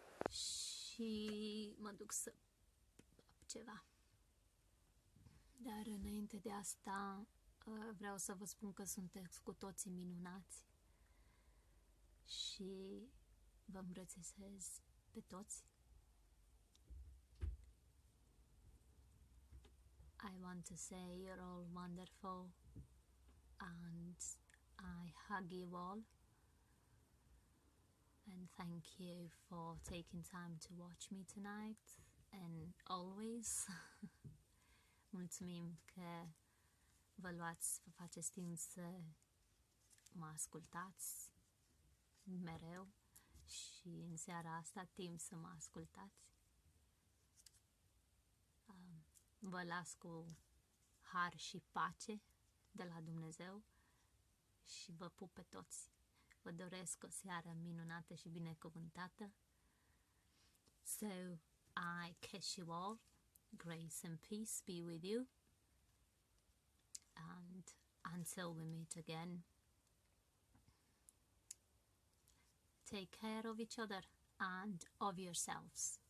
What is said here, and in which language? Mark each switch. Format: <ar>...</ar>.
<ro>Și mă duc să fac ceva. Dar înainte de asta vreau să vă spun că sunteți cu toții minunați și vă îmbrățișez pe toți.</ro> <en>I want to say you're all wonderful and I hug you all. And thank you for taking time to watch me tonight and always.</en> <ro>Mulțumim că vă faceți timp să mă ascultați mereu și în seara asta timp să mă ascultați. Vă las cu har și pace de la Dumnezeu și vă pup pe toți. Vă doresc o seară minunată și binecuvântată.</ro> <en>So, I kiss you all. Grace and peace be with you. And until we meet again, take care of each other and of yourselves.</en>